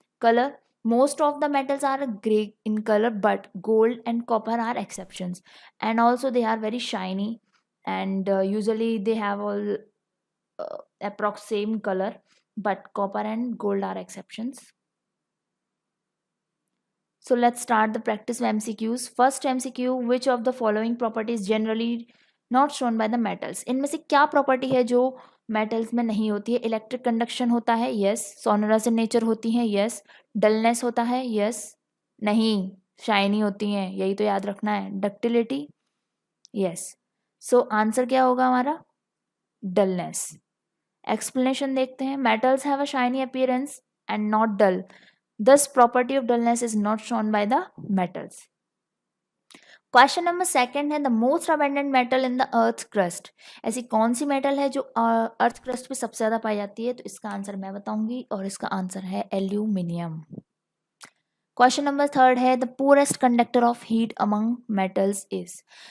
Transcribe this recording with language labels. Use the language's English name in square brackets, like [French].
[English] Color, most of the metals are gray in color, but gold and copper are exceptions, and also they are very shiny, and usually they have all approx same color, but copper and gold are exceptions. So let's start the practice MCQs. First MCQ, which of the following properties generally not shown by the metals? [Hindi] इनमें से क्या property है जो metals में नहीं होती है? Electric conduction होता है, यस. सोनरस इन नेचर होती है, यस. डलनेस होता है, यस. नहीं, शाइनी होती हैं, यही तो याद रखना है. Ductility, yes. सो आंसर क्या होगा हमारा? डलनेस. एक्सप्लेनेशन देखते हैं. [English] Metals have a shiny appearance and not dull. Thus, property of dullness is not shown by the metals. Question number second है, the most abundant metal in the earth crust. [Hindi] ऐसी कौन सी metal है जो earth crust पे सबसे ज्यादा पाई जाती है? तो इसका आंसर मैं बताऊंगी, और इसका आंसर है एल्यूमिनियम. [English] Question number third है, the poorest conductor of heat among metals is.